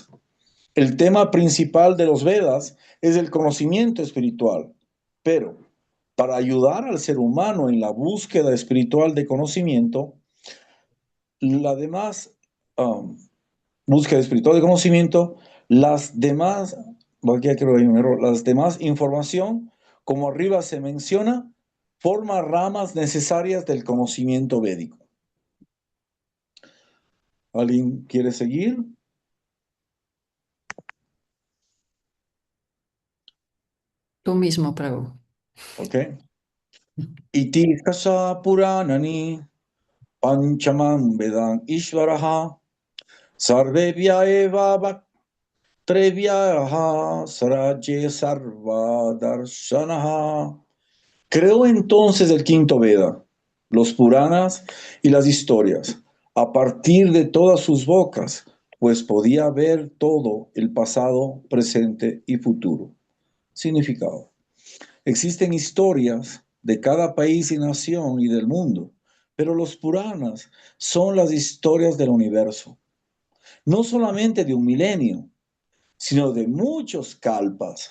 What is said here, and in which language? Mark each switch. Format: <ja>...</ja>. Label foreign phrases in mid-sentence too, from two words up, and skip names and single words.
<es>El tema principal de los Vedas es el conocimiento espiritual, pero para ayudar al ser humano en la búsqueda espiritual de conocimiento, la demás búsqueda espiritual de conocimiento, las demás, aquí creo que hay un error, las demás información, como arriba se menciona, forma ramas necesarias del conocimiento védico. ¿Alguien quiere seguir? Tú mismo, Prabhu. Ok.</es> <sa>Iti kasa puranani panchamam vedam ishvaraha sarvebhya eva bhaktrevyah saraje sarva darshanaha.</sa> <es>Creó entonces el quinto Veda, los Puranas y las historias, a partir de todas sus bocas, pues podía ver todo el pasado, presente y futuro. Significado. Existen historias de cada país y nación y del mundo, pero los Puranas son las historias del universo, no solamente de un milenio, sino de muchos kalpas.</es>